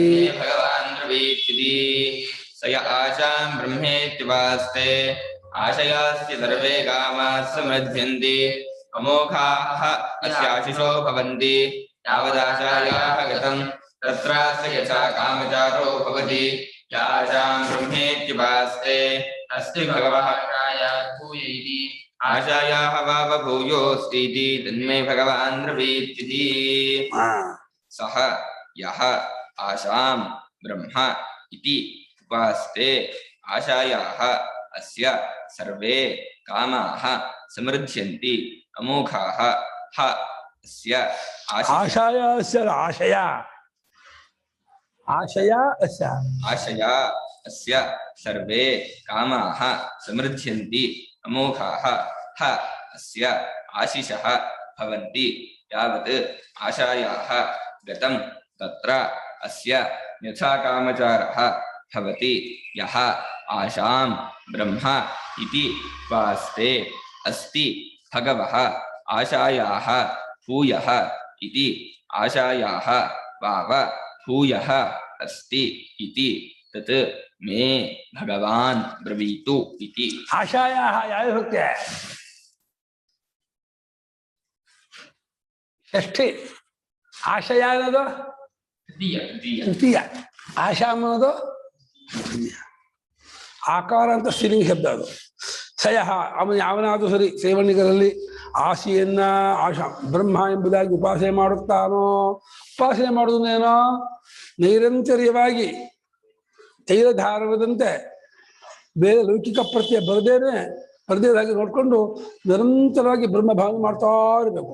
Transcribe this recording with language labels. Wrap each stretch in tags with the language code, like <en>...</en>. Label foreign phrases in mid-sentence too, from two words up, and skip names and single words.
<sa>ಸಯ ಆಶಾಂ ಬ್ರಹ್ಮೇತ್ಯುಪಾಸ್ತೆ ಆಶಯಾಸ್ಯ ಸರ್ವೇ ಕಾಮಾಃ ಸಮೃದ್ಧಂತಿ ಅಮೋಘಾಃ ಅಸ್ಯ ಆಶಿಷೋ ಭವಂತಿ ಯಾವದಾಶಾಯಾಃ ಗತಂ ತತ್ರಾಸ್ಯ ಯಥಾ ಕಾಮಚಾರೋ ಭವತಿ ಆಶಾಂ ಬ್ರಹ್ಮೇತ್ಯುಪಾಸ್ತೆ ಅಸ್ತಿ ಭಗವಃ ಭೂಯ ಇತಿ ಆಶಾಯಾಃ ವಾವ ಭೂಯೋಸ್ತೀತಿ ತನ್ಮೇ ಭಗವಾನ್ ಬ್ರವೀತ್ಯಿತಿ. ಸಹ ಯಃ ಆಶಾಂ ಬ್ರಹ್ಮ ಇತಿ ಉಪಾಸ್ತೆ ಆಶಾಯಾಃ ಅಸ್ಯ ಸರ್ವೇ ಕಾಮಾಃ ಸಮೃದ್ಧ್ಯಂತಿ ಅಮೋಘಾಃ ಹ ಅಸ್ಯ ಆಶಯ ಆಶಯ ಆಶಯ ಅಸ್ಯ ಆಶಯ ಅಸ್ಯ ಸರ್ವೇ ಕಾಮಾಃ ಸಮೃದ್ಧ್ಯಂತಿ ಅಮೋಘಾಃ ಹ ಅಸ್ಯ ಆಶಿಷಃ ಭವಂತಿ ಯಾವತ್ ಆಶಾಯಾಃ ಗತಂ ತತ್ರ ಅಸ್ಯ ಯಥಾ ಕಾಮಚಾರಃ ಭವತಿ ಯಃ ಆಶಾಂ ಬ್ರಹ್ಮ ಇತಿ ಉಪಾಸ್ತೆ ಅಸ್ತಿ ಭಗವಃ ಆಶಾಯಾಃ ಭೂಯಃ ಇತಿ ಆಶಾಯಾಃ ವಾವ ಭೂಯಃ ಅಸ್ತಿ ಇತಿ ತತ್ ಮೇ ಭಗವಾನ್ ಬ್ರವೀತು ಇತಿ.</sa> <kn>ಆಶಾಯಾಃ ಯಾವ ಹೋಗ್ತೆ ಷಷ್ಠಿ, ಆಶಯ ಅನ್ನೋದು ತೃತೀಯ, ಆಶಾ ಅನ್ನೋದು ಆಕಾರ ಅಂತ ಸ್ತ್ರೀಲಿಂಗ ಶಬ್ದ. ಅದು ಸಯಃ ಯಾವನಾದರೂ ಸರಿ ಸೇವಣಿಗರಲ್ಲಿ ಆಸೆಯನ್ನ ಆಶಾ ಬ್ರಹ್ಮ ಎಂಬುದಾಗಿ ಉಪಾಸನೆ ಮಾಡುತ್ತಾನೋ, ಉಪಾಸನೆ ಮಾಡುವುದೇನೋ ನೈರಂತರ್ಯವಾಗಿ ತೈಲಧಾರವದಂತೆ ಬೇರೆ ಲೌಕಿಕ ಪ್ರತ್ಯಯ ಬರದೇದಾಗಿ ನೋಡ್ಕೊಂಡು ನಿರಂತರವಾಗಿ ಬ್ರಹ್ಮ ಭಾವನೆ ಮಾಡ್ತಾ ಇರಬೇಕು.</kn>